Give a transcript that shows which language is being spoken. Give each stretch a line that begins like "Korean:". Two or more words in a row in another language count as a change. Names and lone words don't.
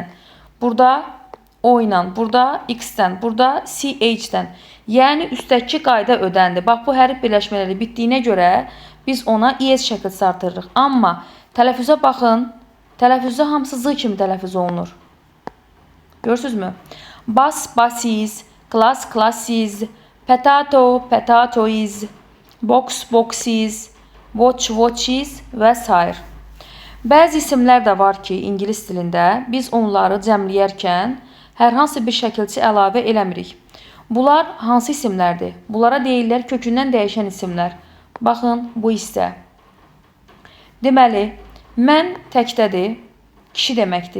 Azerbaijani: Burada O ilə, burada X-dən, burada CH-dən. Yəni, üstdəki qayda ödəndi. Bax, bu hərf birləşmələri bitdiyinə görə biz ona ES şəkilçisi artırırıq. Amma tələffüzə baxın, tələffüzdə hamısı Z kimi tələffüz olunur. Görürsünüzmü?
English: Bus, buses, class, classes, potato, potatoes, box, boxes, watch, watches və s.
Azerbaijani: Bəzi isimlər də var ki, ingilis dilində biz onları cəmləyərkən hər hansı bir şəkilçi əlavə eləmirik. Bunlar hansı isimlərdir? Bunlara deyirlər kökündən dəyişən isimlər. Baxın, bu hissə. Deməli, mən təkdədir, kişi deməkdir.